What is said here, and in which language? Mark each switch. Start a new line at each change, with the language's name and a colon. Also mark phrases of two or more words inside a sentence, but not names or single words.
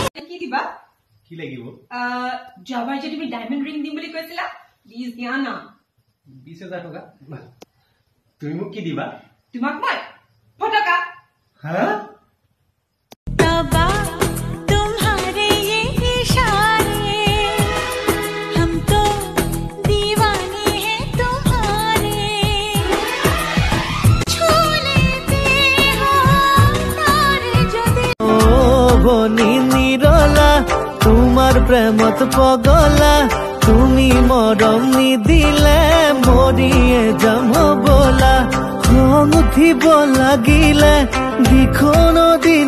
Assamese: কি দিবা কি লাগিব যোৱাবাৰ যে তুমি ডায়মণ্ড ৰিং দিম বুলি কৈছিলা প্লিজ দিয়া না 20,000 টকা তুমি মোক কি দিবা তোমাক মই ফটকা হা
Hindi: तबा तुम्हारे ये इशारे हम तो दीवाने हैं तुम्हारे छू लेते हो तारे जो दिल
Assamese: ও বনি নিৰলা তোমাৰ প্ৰেমত পগলা তুমি মৰম নিদিলে মৰিয়ে যাম বলা খং উঠিব লাগিলে দিখন দিন